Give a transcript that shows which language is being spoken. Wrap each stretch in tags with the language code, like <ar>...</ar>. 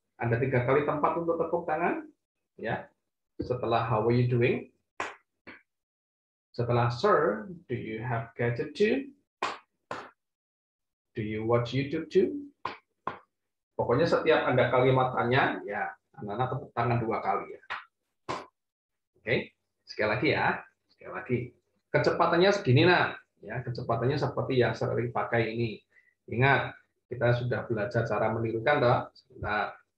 <id>Ada 3 kali tempat untuk tepuk tangan. Ya. Setelah</id> <en>how are you doing? Setelah sir, do you have gadget too? Do you watch YouTube too?</en> <id>Pokoknya setiap ada kalimat tanya, ya anak-anak tepuk tangan 2 kali ya. Oke, sekali lagi ya. Sekali lagi. Kecepatannya segini nak. Ya, kecepatannya seperti yang sering pakai ini. Ingat, kita sudah belajar cara menirukan toh. Sebentar.</id>